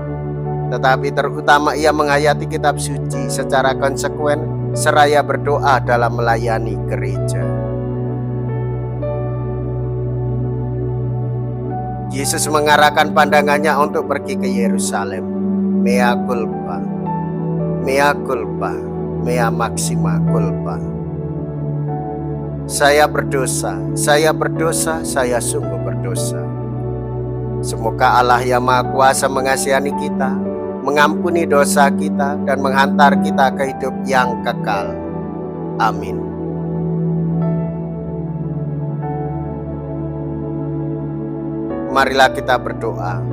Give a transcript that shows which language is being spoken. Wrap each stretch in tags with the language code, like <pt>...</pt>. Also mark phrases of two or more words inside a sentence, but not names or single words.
<id>Tetapi terutama ia menghayati kitab suci secara konsekuen seraya berdoa dalam melayani gereja. Yesus mengarahkan pandangannya untuk pergi ke Yerusalem.</id> <la>Mea culpa, mea culpa, mea maxima culpa.</la> <id>Saya berdosa, saya berdosa, saya sungguh berdosa. Semoga Allah yang Maha Kuasa mengasihani kita, mengampuni dosa kita, dan menghantar kita ke hidup yang kekal. Amin. Marilah kita berdoa.</id>